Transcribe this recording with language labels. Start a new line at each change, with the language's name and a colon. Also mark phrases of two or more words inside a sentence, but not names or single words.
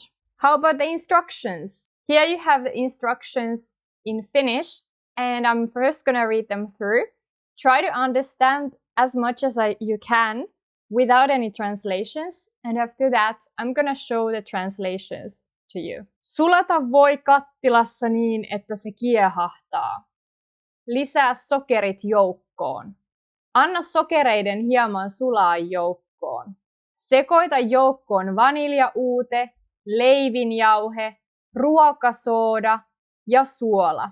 English: How about the instructions? Here you have the instructions in Finnish, and I'm first gonna read them through. Try to understand as much as you can without any translations, and after that, I'm gonna show the translations to you.
Finnish: Sulata voi kattilassa niin, että se kiehahtaa. Lisää sokerit joukkoon. Anna sokereiden hieman sulaa joukkoon. Sekoita joukkoon vaniljauute, leivinjauhe, ruokasooda ja suola.